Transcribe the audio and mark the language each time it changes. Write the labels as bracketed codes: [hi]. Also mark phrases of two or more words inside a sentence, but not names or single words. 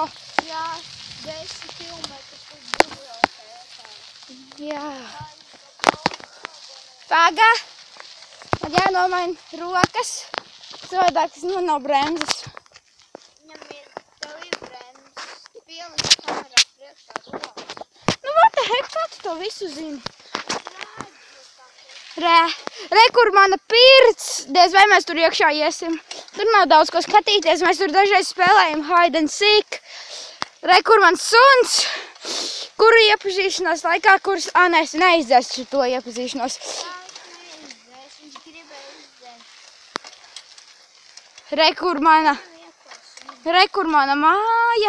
[lv] Jā, 10 kilometrus uz bibliotēkā. Jā. Paga. Man jānomaina rokas. Savādāk, kas man nav bremzes. Tev ir bremzes. Pieliks kamerā priekšā rokas. [en] What the heck, [lv] kā tu to visu zini? Re, kur mana pirts, diez vai mēs tur iekšā iesim. Tur nav daudz ko skatīties, mēs tur dažreiz spēlējam [en] hide and seek. [lv] Re, kur mans suns, kuru iepazīšanās laikā, kuras, nē, es neizdzēšu to iepazīšanos. Viņš gribēja izdzēst. Re, kur mana māja.